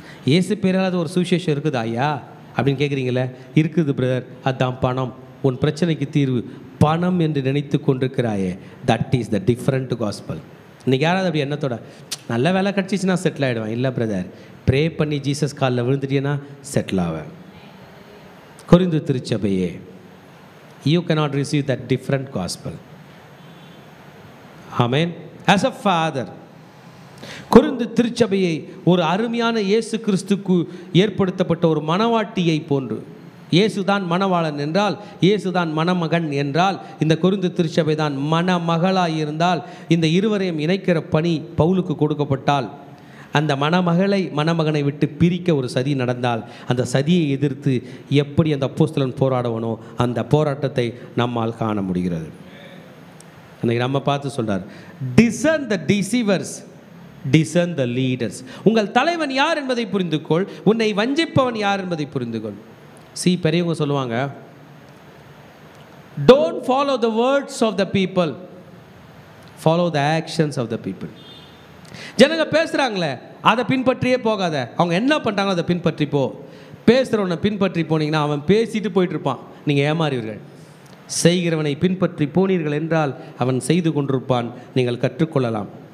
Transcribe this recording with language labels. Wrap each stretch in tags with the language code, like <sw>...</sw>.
<ta>இயேசு பேராத ஒரு சுவிசேஷம் இருக்குதா ஐயா அப்படின்னு கேட்குறீங்களே. இருக்குது பிரதர், அதுதான் பணம். உன் பிரச்சனைக்கு தீர்வு பணம் என்று நினைத்து கொண்டிருக்கிறாயே,</ta> <en>That is the different gospel.</en> <ta>இன்றைக்கி யாராவது அப்படி எண்ணத்தோட நல்ல வேலை கிடச்சிச்சின்னா செட்டில் ஆகிடுவேன். இல்லை பிரதர், ப்ரே பண்ணி ஜீசஸ் காலில் விழுந்துட்டீங்கன்னா செட்டில் ஆவேன். Corinth திருச்சபையே,</ta> <en>You cannot receive that different gospel.</en> <ta>Amen.</ta> <en>as a father,</en> <ta>Corinth திருச்சபையை ஒரு அருமையான இயேசு கிறிஸ்துக்கு ஏற்படுத்தப்பட்ட ஒரு மணவாட்டியை போன்று, இயேசுதான் மணவாளன் என்றால், இயேசுதான் மணமகன் என்றால், இந்த கொரிந்து திருச்சபை தான் மணமகளாய் இருந்தால், இந்த இருவரையும் இணைக்கிற பணி பவுலுக்கு கொடுக்கப்பட்டால், அந்த மணமகனை விட்டு பிரிக்க ஒரு சதி நடந்தால், அந்த சதியை எதிர்த்து எப்படி அந்த அப்போஸ்தலன் போராடவனோ அந்த போராட்டத்தை நம்மால் காண முடிகிறது. அன்றைக்கி நம்ம பார்த்து சொல்கிறார்,</ta> <en>discern the deceivers, discern the leaders.</en> <ta>உங்கள் தலைவன் யார் என்பதை புரிந்துகொள், உன்னை வஞ்சிப்பவன் யார் என்பதை புரிந்துகொள். பெரியவங்க சொல்லுவாங்க,</ta> <en>don't follow the words of the people, follow the actions of the people.</en> <ta>ஜனங்க பேசுகிறாங்களே அதை பின்பற்றியே போகாத, அவங்க என்ன பண்ணுறாங்களோ அதை பின்பற்றி போ. பேசுகிறவனை பின்பற்றி போனீங்கன்னா அவன் பேசிட்டு போயிட்டு இருப்பான், நீங்கள் ஏமாறுவீர்கள். செய்கிறவனை பின்பற்றி போனீர்கள் என்றால் அவன் செய்து கொண்டிருப்பான், நீங்கள் கற்றுக்கொள்ளலாம்.</ta>